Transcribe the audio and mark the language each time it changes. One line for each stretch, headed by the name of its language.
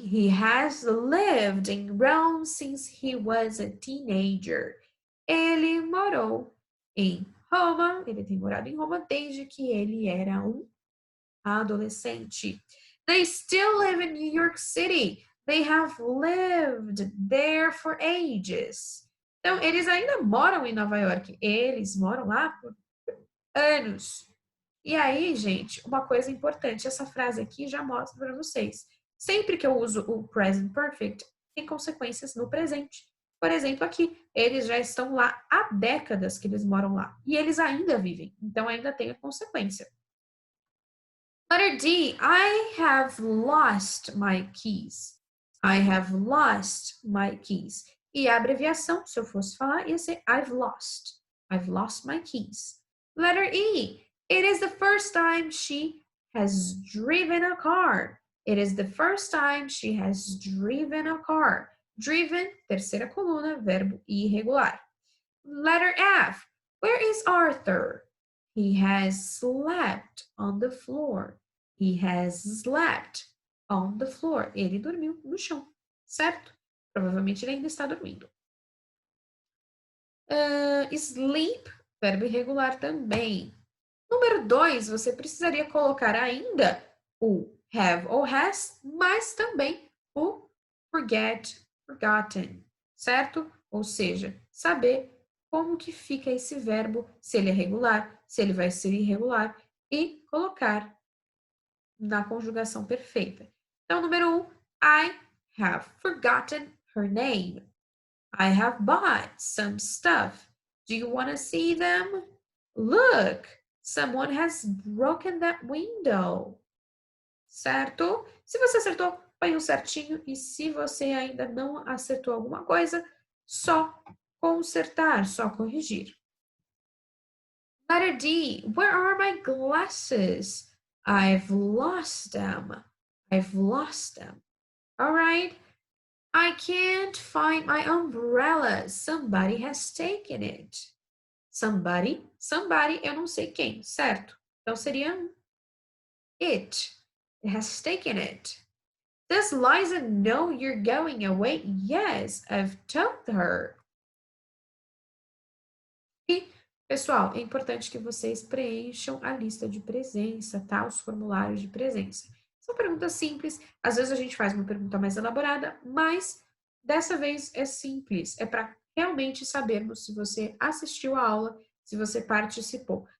English: He has lived in Rome since he was a teenager.
Portuguese: Ele morou em Roma, ele tem morado em Roma desde que ele era um adolescente.
English: They still live in New York City. They have lived there for ages.
Portuguese: Então, eles ainda moram em Nova York. Eles moram lá por anos. E aí, gente, uma coisa importante, essa frase aqui já mostra para vocês. Sempre que eu uso o present perfect, tem consequências no presente. Por exemplo, aqui, eles já estão lá há décadas que eles moram lá. E eles ainda vivem. Então, ainda tem a consequência.
English: Letter D, I have lost my keys. I have lost my keys.
Portuguese: E a abreviação, se eu fosse falar, ia ser I've lost.
English: I've lost my keys. Letter E, it is the first time she has driven a car. It is the first time she has driven a car. Driven,
Portuguese: terceira coluna, verbo irregular.
English: Letter F, where is Arthur? He has slept on the floor. He has slept on the floor.
Portuguese: Ele dormiu no chão, certo? Provavelmente ele ainda está dormindo. Sleep, verbo irregular também. Número 2, você precisaria colocar ainda o have ou has, mas também o forget, forgotten, certo? Ou seja, saber como que fica esse verbo, se ele é regular, se ele vai ser irregular, e colocar na conjugação perfeita. Então, número 1,
English: I have forgotten her name. I have bought some stuff. Do you want to see them? Look, someone has broken that window.
Portuguese: Certo? Se você acertou, põe um certinho. E se você ainda não acertou alguma coisa, só consertar, só corrigir.
English: Letter D. Where are my glasses? I've lost them. I've lost them. All right. I can't find my umbrella. Somebody has taken it.
Portuguese: Somebody, eu não sei quem, certo? Então seria it.
English: It has taken it. Does Liza know you're going away? Yes, I've told her.
Portuguese: E, pessoal, é importante que vocês preencham a lista de presença, tá? Os formulários de presença. São perguntas simples. Às vezes a gente faz uma pergunta mais elaborada, mas dessa vez é simples. É para realmente sabermos se você assistiu a aula, se você participou.